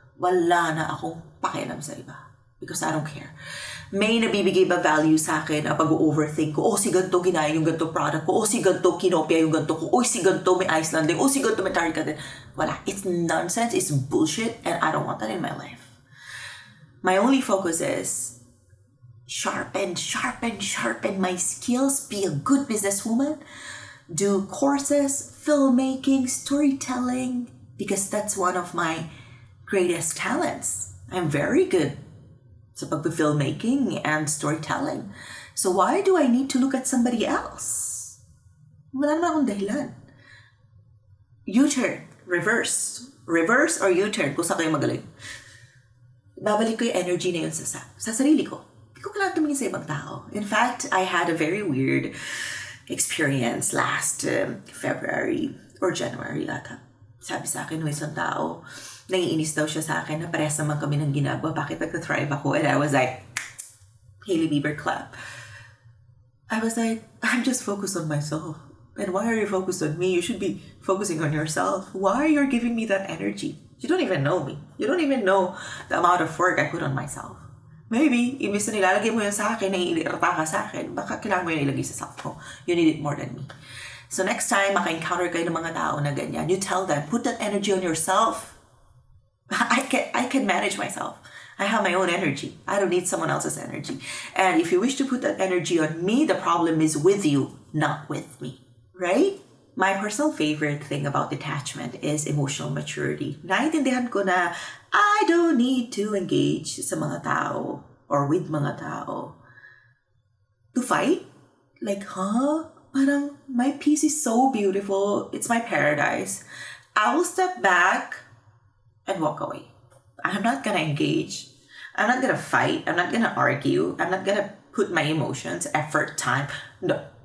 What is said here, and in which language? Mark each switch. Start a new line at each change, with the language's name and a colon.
Filipino: Wala na akong pakialam sa iba.
English: Because I don't care.
Filipino: May nabibigay ba value sa akin ang pag-overthink ko? Si ganito ginaya yung ganito product ko. Si ganito kinopia yung ganito ko. Si ganito may Icelanding. Si ganito may Target. Wala.
English: It's nonsense. It's bullshit. And I don't want that in my life. My only focus is sharpen my skills, be a good businesswoman, do courses, filmmaking, storytelling, because that's one of my greatest talents. I'm very good sa pag-filmmaking and storytelling. So why do I need to look at somebody else?
Filipino: Wala naman akong dahilan. U-turn, reverse or U-turn, kung saan kayo magaling. Babalik ko yung energy na yun sa sarili ko. Hindi ko kailangan tumingin sa ibang tao.
English: In fact, I had a very weird experience last February or January ata.
Filipino: Sabi sa akin ng isang tao, naiinis daw siya sa akin na parehas naman kami ng ginagawa. Bakit nag-thrive ako?
English: And I was like, Hailey Bieber clap. I was like, I'm just focused on myself. And why are you focused on me? You should be focusing on yourself. Why you're giving me that energy? You don't even know me. You don't even know the amount of work I put on myself.
Filipino: Maybe, imbis na nilalagay mo yun sa akin, naiirita ka sa akin, baka kailangan mo yun ilagay sa self mo.
English: You need it more than me. So next time,
Filipino: maka-encounter kayo ng mga tao na ganyan,
English: you tell them, put that energy on yourself. I can manage myself. I have my own energy. I don't need someone else's energy. And if you wish to put that energy on me, the problem is with you, not with me. Right? My personal favorite thing about detachment is emotional maturity.
Filipino: Naintindihan ko na
English: I don't need to engage sa mga tao or with mga tao to fight. Like, Parang my peace is so beautiful. It's my paradise. I will step back and walk away. I'm not gonna engage. I'm not gonna fight. I'm not gonna argue. I'm not gonna put my emotions, effort, time. No.